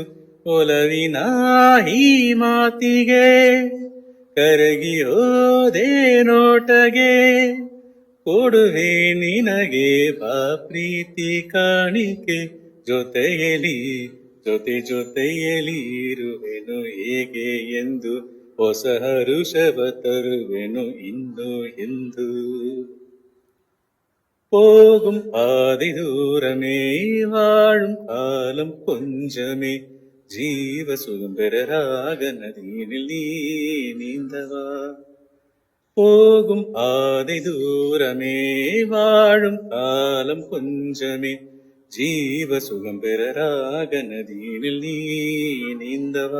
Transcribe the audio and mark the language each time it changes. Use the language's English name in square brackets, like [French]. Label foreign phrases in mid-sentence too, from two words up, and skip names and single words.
[Kannada] ಒಲವಿನ ಈ ಮಾತಿಗೆ ಕರಗಿಯೋದೇ ನೋಟಗೆ, ಕೊಡುವೆ ನಿನಗೆ ಬಾ ಪ್ರೀತಿ ಕಾಣಿಕೆ. ಜೊತೆಯಲಿ ಜೊತೆಯಲಿ ಇರುವೆನು ಹೇಗೆ ಎಂದು, ಹೊಸ ಹರುಷವ ತರುವೆನು ಇನ್ನು ಎಂದು. [Tamil] போகும் பாதி தூரமே, வாழும் காலம் கொஞ்சமே, ஜீவ சுதந்திரராக நதியினில் நீ நீந்தவா. போகும் பாதி தூரமே, வாழும் காலம் கொஞ்சமே, ஜீவ சுகம் பெறராக நதியினில் நீ நீந்தவா.